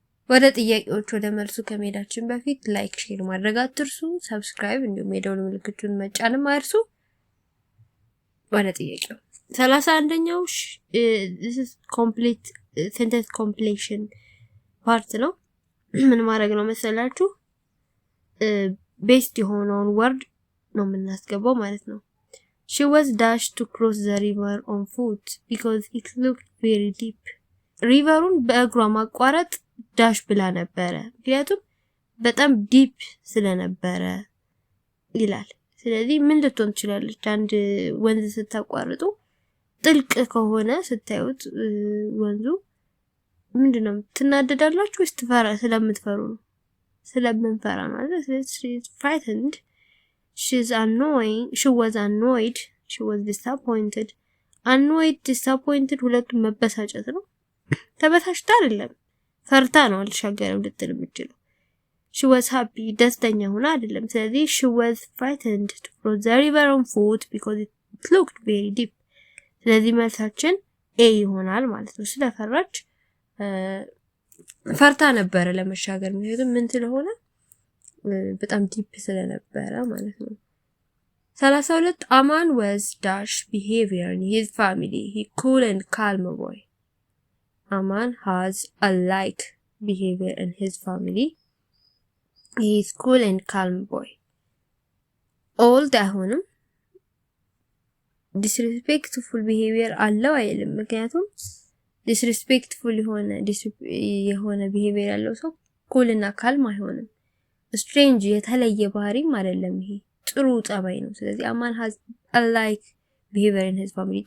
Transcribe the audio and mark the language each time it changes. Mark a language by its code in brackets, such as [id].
[am] ወደ ጥያቄዎች ወደ መልሱ ከመሄዳችን በፊት ላይክ፣ ሼር ማድረግ አትርሱ። ሰብስክራይብ እንዲሁም የደወል ምልክቱን መጫንም አይርሱ። ወደ ጥያቄው 31ኛው [en] this is complete sentence completion part [am] ነው። ምን ማድረግ ነው መሰላችሁ? ቤስት የሆነውን ወርድ ነው የምናስገባው ማለት ነው። [en] She was dashed to cross the river on foot because it looked very deep. [am] ሪቨሩን በእግሯ ማቋረጥ ዳሽ ብላ ነበረ ምክንያቱም በጣም ዲፕ ስለነበረ ይላል። ስለዚህ ምን ልትሆን ትችላለች? አንድ ወንዝ ስታቋርጡ ጥልቅ ከሆነ ስታዩት ወንዙ ምንድነው ትናደዳላችሁ ወይስ ስለምትፈሩ ነው? ስለምንፈራ ማለት [en] she's frightened, she was annoyed, she was disappointed. [am] disappointed ሁለቱም መበሳጨት ነው። ተበሳጭታ አይደለም ፈርታ ነው አልሻገረም ልትል የምትችለው። [en] She was happy, [am] ደስተኛ ሆና አይደለም። ስለዚህ [en] she was frightened to cross the river on foot because it looked very deep. [am] ስለዚህ መልሳችን A ይሆናል ማለት ነው። ስለፈራች ፈርታ ነበረ ለመሻገር ምክንያቱም ምን ስለሆነ በጣም ዲፕ ስለነበረ ማለት ነው። 32 [en] Aman was dash behavior in his family. He cool and calm boy. Aman has a like behavior in his family. He is cool and calm boy. [am] Old አይሆንም disrespectful behavior አለው አይልም። ምክንያቱም disrespectful የሆነ behavior ያለው ሰው cool እና calm አይሆንም። strange የተለየ ባህሪም አይደለም። ይሄ ጥሩ ጸባይ ነው። ስለዚህ [en] Aman has a like behavior in his family.